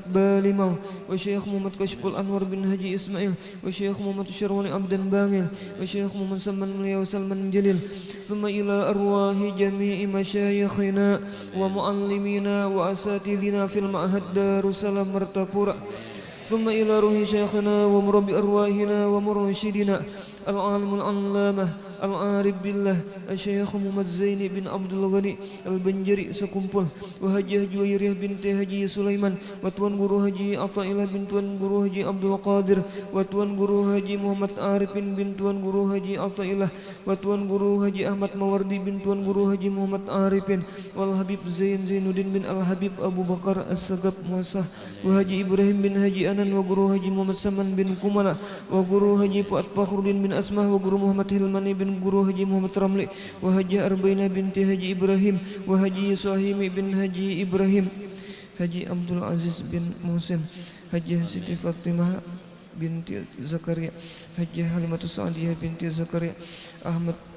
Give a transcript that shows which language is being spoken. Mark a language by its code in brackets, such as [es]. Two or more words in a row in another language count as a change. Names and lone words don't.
[ar] بالماو وشيخ محمد كشف الأنور بن هجي إسماعيل وشيخ محمد الشرواني عبدن بانيل وشيخ محمد سلمان مليا وسلمان جليل ثم إلى أرواح جميع مشايخنا ومعلمينا وأساتذنا في المعهد دار السلام مرتپورا ثم إلى روح شيخنا ومربي أرواحنا ومرشدنا العالم العلامة العارف بالله الشيخ محمد زين بن عبد الغني البنجري sekumpul وهجي جويرية بنت هجي سليمان وتوان guru Haji Athaillah bin Tuan guru Haji Abdul Qadir وتوان guru Haji Muhammad Arifin bin Tuan guru Haji Athaillah وتوان guru Haji Ahmad Mawardi bin Tuan guru Haji Muhammad Arifin wal Habib Zainuddin bin Al Habib Abu Bakar As-Sagab Muasah wa Haji Ibrahim bin Haji Anan wa guru Haji Muhammad Saman bin Kumala wa guru Haji Fuad Fakhruddin bin Asmah wa guru Muhammad Hilmani bin guru Haji Muhammad Ramli wa Haji Arbaina binti Haji Ibrahim wa Haji Suhaimi bin Haji Ibrahim Haji Abdul Aziz bin Muhsin Haji Siti Fatimah binti Zakaria Haji Halimatus Sa'diyah binti Zakaria Ahmad